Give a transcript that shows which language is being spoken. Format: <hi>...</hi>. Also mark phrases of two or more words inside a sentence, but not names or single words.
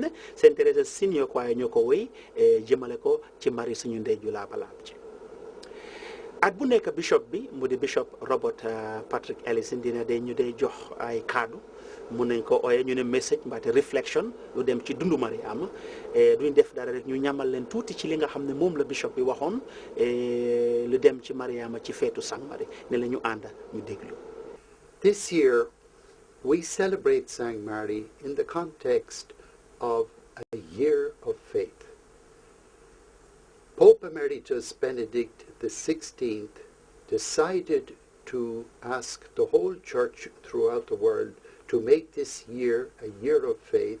<wo>ne Saint Teresa's senior choir ñoo ko woy jëmale ko ci mari suñu ndey ju laabalaab ci at bu nekk bishop bi mu di bishop Robert Patrick Ellison dina day ñu day jox ay kaddu mun nañ ko ooye ñu ne message mbaate réflexion lu dem ci dundu Mariama duñ def dara rek ñu ñamal leen tuuti ci li nga xam ne moom la bishop bi waxoon lu dem ci Mariama ci feetu Sang Mari ne la ñu ànda ñu déglu.</wo> <en>This year we celebrate Sang Mary in the context of a year of faith. Pope Emeritus Benedict XVI decided to ask the whole church throughout the world to make this year a year of faith.</en>